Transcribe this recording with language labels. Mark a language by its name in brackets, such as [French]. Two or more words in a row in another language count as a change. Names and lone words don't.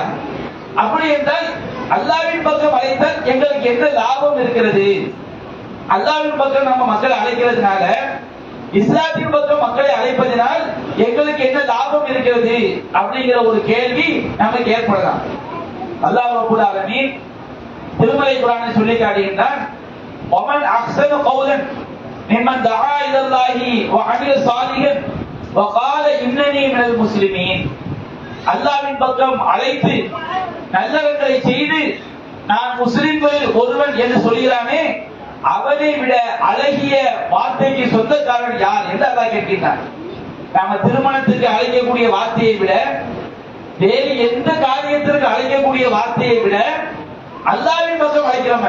[Tamil] அப்படி என்றால் அல்லாஹ்வின் பக்கம் அழைத்தால் எங்களுக்கு என்ன லாபம் இருக்கிறது? அல்லாஹ்வின் பக்கம் நம்ம மக்களை அழைக்கிறதுனால, இஸ்லாத்தின் பக்கம் மக்களை அழைப்பதனால் எங்களுக்கு என்ன லாபம் இருக்கிறது அப்படிங்கிற ஒரு கேள்வி நமக்கு ஏற்படலாம். [Arabic] الله رب العالمين [Tamil] திருமலை குர்ஆனை சொல்லி காட்டுகின்றான், [Arabic] ومن احسن قولا ممن دعا الى الله وعمل صالحا وقال انني من المسلمين. [Tamil] அல்லாஹ்வின் பக்கம் அழைத்து நல்லவற்றை செய்து நான் முஸ்லிம்களில் ஒருவன் என்று சொல்கிறானே, அவனை விட அழகிய வார்த்தைக்கு சொந்தக்காரன் யார் என்று அல்லாஹ் கேட்கின்றான். நாம திருமணத்துக்கு அழைக்கக்கூடிய வார்த்தையை விட, வேறு எந்த காரியத்திற்கு அழைக்கக்கூடிய வார்த்தையை விட அல்லாஹ்வின் பக்கம் அழைக்கிறோம்.